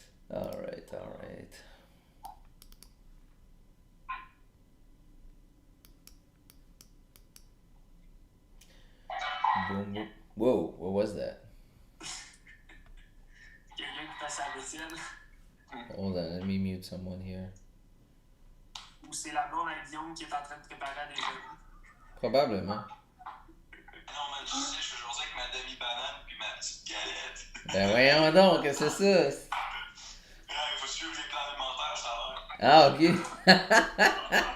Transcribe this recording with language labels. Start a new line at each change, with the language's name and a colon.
English: All right. Boom, boom. Whoa, what was that?
French: Quelqu'un qui fait sa vaisselle.
English: Hold on, let me mute someone here.
French: Ou c'est la blonde à Guillaume qui est en train de préparer à déjeuner. Probablement. Non, man, je sais, je suis aujourd'hui avec ma demi-banane puis ma petite galette. Ben voyons donc, qu'est-ce que c'est ça? Il faut suivre les plans alimentaires, ça a l'air.